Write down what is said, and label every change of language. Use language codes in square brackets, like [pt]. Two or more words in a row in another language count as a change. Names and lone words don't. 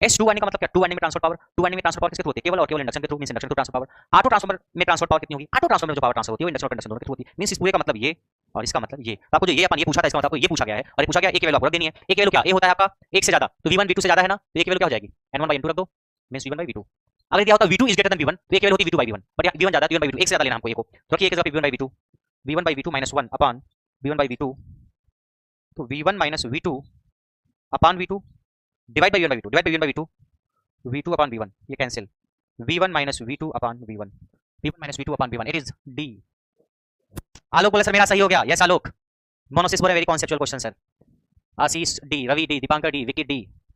[en] as two winding [hi] का मतलब क्या, [en] two winding [hi] में [en] transfer power, two winding [hi] में [en] transfer power [hi] किसके थ्रू होती है, केवल और केवल इंडक्शन के थ्रू, [en] means induction to transfer power. auto transformer [hi] में [en] transfer power [hi] कितनी होगी, [en] auto transformer [hi] में जो [en] power transfer [hi] होती है वो इंडक्शन और कंडक्शन दोनों के थ्रू होती है, मींस इस पूरे का मतलब ये और इसका मतलब ये। तो आपको जो ये अपन ये पूछा था इसका मतलब आपको ये पूछा गया है, और ये पूछा गया ए की वैल्यू आपको रख देनी है। ए की वैल्यू क्या, ए होता है आपका एक से ज्यादा, तो v1 v2 से ज्यादा है ना, तो ए की वैल्यू क्या हो जाएगी, n1 by n2 रख दो, मींस v1 by v2। अगर दिया होता v2 [en] is greater than [hi] v1 तो ए की वैल्यू होती v2 by v1, बट v1 ज्यादा है, v1 by v2 एक से ज्यादा लेना हमको, ये को तो रखिए एक जगह v1 by v2, v1 by v2 minus 1 अपॉन v1 by v2, तो v1 minus v2 अपॉन v2 [en] divide by [hi] v1 by v2, [en] divide by v1 by v2, v2 upon v1 ये cancel, v1 minus v2 upon v1, v1 minus v2 upon v1, it is d. [hi] आलोक बोला सर मेरा सही हो गया, यस आलोक। मोनोसिस बोला [en] very conceptual question sir. [hi] आशीष डी, रवि डी, दीपांकर डी, विकी डी।